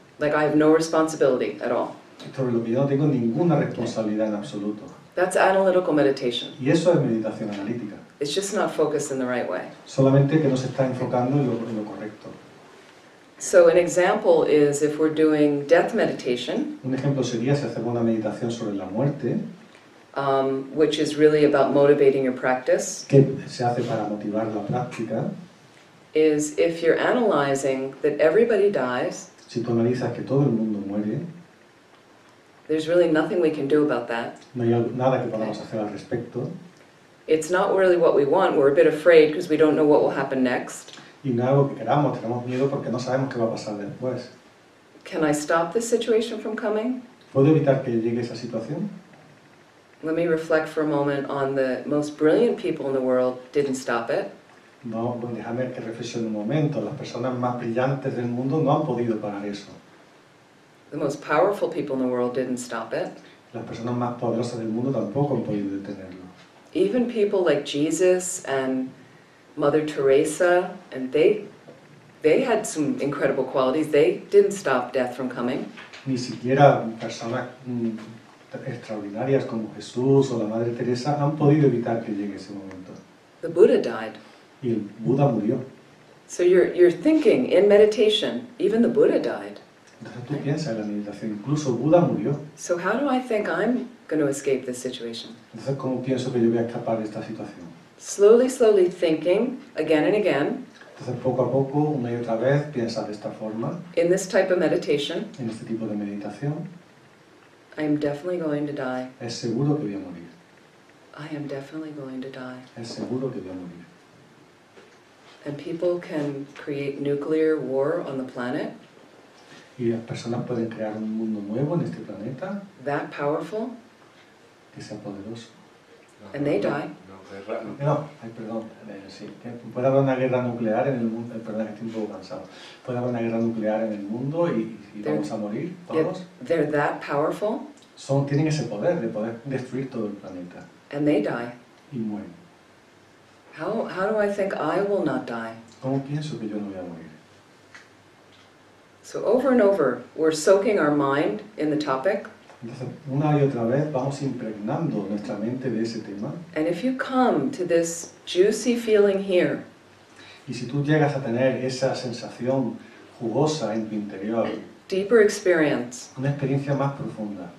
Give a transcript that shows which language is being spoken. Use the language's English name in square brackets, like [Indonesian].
[English] Like I have no responsibility at all. [Spanish] Sobre lo que yo no tengo ninguna responsabilidad en absoluto. [English] That's analytical meditation. [Spanish] Y eso es meditación analítica. [English] It's just not focused in the right way. [Spanish] Solamente que no se está enfocando en lo correcto. [English] So an example is if we're doing death meditation, [Spanish] Un ejemplo sería si hacemos una meditación sobre la muerte, [English] which is really about motivating your practice, [Spanish] que se hace para motivar la práctica. [English] is if you're analyzing that everybody dies, [Spanish] Si tú analizas que todo el mundo muere, [English] there's really nothing we can do about that. [Spanish] no hay nada que podamos hacer al respecto, [English] It's not really what we want. We're a bit afraid because we don't know what will happen next. [Spanish] y no es algo que queramos, tenemos miedo porque no sabemos qué va a pasar después. [English] Can I stop this situation from coming? [Spanish] ¿Puedo evitar que llegue esa situación? [English] Let me reflect for a moment on the most brilliant people in the world didn't stop it. [Spanish] No, bueno, déjame que reflexione un momento. Las personas más brillantes del mundo no han podido parar eso. [English] The most powerful people in the world didn't stop it. [Spanish] Las personas más poderosas del mundo tampoco han podido detenerlo. [English] Even people like Jesus and Mother Teresa, and they had some incredible qualities. They didn't stop death from coming. [Spanish] Ni siquiera personas extraordinarias como Jesús o la Madre Teresa han podido evitar que llegue ese momento. [English] The Buddha died. [Spanish] Y el Buda murió. [English] So you're thinking in meditation, even the Buddha died. [Spanish] Entonces tú piensas en la meditación, incluso Buda murió. [English] So how do I think I'm going to escape this situation? [Spanish] Entonces, ¿cómo pienso que yo voy a escapar de esta situación? [English] Slowly, slowly thinking, again and again, [Spanish] Entonces, poco a poco, una y otra vez, piensa de esta forma, [English] in this type of meditation, [Spanish] en este tipo de meditación, [English] I am definitely going to die. [Spanish] es seguro que voy a morir. [English] I am definitely going to die. [Spanish] Es seguro que voy a morir. [English] And people can create nuclear war on the planet, [Spanish] Y las personas pueden crear un mundo nuevo en este planeta [English] that powerful, [Spanish] que sea poderoso. [English] and they die. [Spanish] No, ay, perdón, sí. Que puede haber una guerra nuclear en el mundo, perdón, estoy un poco cansado. Puede haber una guerra nuclear en el mundo y vamos a morir todos. [English] They're that powerful, [Spanish] Tienen ese poder de poder destruir todo el planeta [English] and they die. [Spanish] y mueren. [English] How do I think I will not die? [Spanish] ¿Cómo pienso que yo no voy a morir? [English] So over and over, we're soaking our mind in the topic, [Spanish] Entonces, una y otra vez vamos impregnando nuestra mente de ese tema. [English] and if you come to this juicy feeling here, [Spanish] Y si tú llegas a tener esa sensación jugosa en tu interior, [English] deeper experience, [Spanish] una experiencia más profunda,